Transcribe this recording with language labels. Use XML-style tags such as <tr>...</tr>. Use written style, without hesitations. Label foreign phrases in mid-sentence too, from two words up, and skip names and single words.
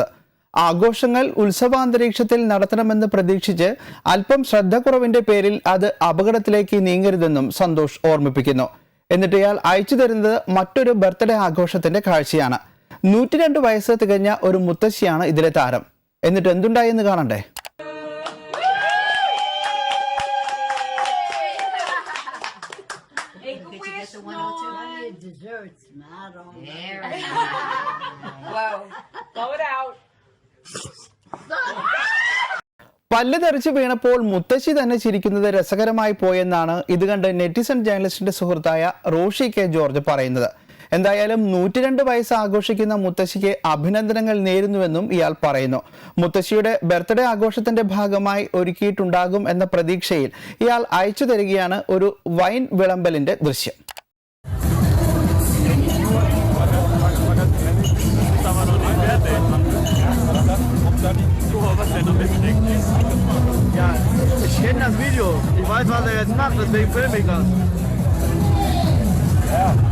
<ml>ആഘോഷങ്ങൾ ഉത്സവാന്തരീക്ഷത്തിൽ നടത്തണമെന്ന് പ്രതീക്ഷിച്ച് അല്പം ശ്രദ്ധക്കുറവിന്റെ പേരിൽ അത് അപകടത്തിലേക്ക് നീങ്ങരുതെന്നും സന്തോഷ് ഓർമ്മിപ്പിക്കുന്നു. എന്നിട്ട് ഇയാൾ അയച്ചു തരുന്നത് മറ്റൊരു ബർത്ത്ഡേ ആഘോഷത്തിന്റെ കാഴ്ചയാണ്. 102 വയസ്സ് തികഞ്ഞ ഒരു മുത്തശ്ശിയാണ് ഇതിലെ താരം. എന്നിട്ട് എന്തുണ്ടായെന്ന് കാണണ്ടേ?</ml> <en>Desserts, not on there. Whoa. Blow it out.</en> <ml>പല്ല് തെറിച്ച് വീണപ്പോൾ മുത്തശ്ശി തന്നെ ചിരിക്കുന്നത് രസകരമായി പോയെന്നാണ് ഇത് കണ്ട് നെറ്റിസൺ ജേർണലിസ്റ്റിന്റെ സുഹൃത്തായ റോഷി കെ ജോർജ് പറയുന്നത്. എന്തായാലും 102 വയസ്സ് ആഘോഷിക്കുന്ന മുത്തശ്ശിക്ക് അഭിനന്ദനങ്ങൾ നേരുന്നുവെന്നും ഇയാൾ പറയുന്നു. മുത്തശ്ശിയുടെ ബർത്ത്ഡേ ആഘോഷത്തിന്റെ ഭാഗമായി ഒരുക്കിയിട്ടുണ്ടാകും എന്ന പ്രതീക്ഷയിൽ ഇയാൾ അയച്ചു തരികയാണ് ഒരു വൈൻ വിളമ്പലിന്റെ ദൃശ്യം.</ml> <de>Ja, ich kenne das Video. Ich weiß, was er jetzt macht, deswegen filme ich das. Ja.</de>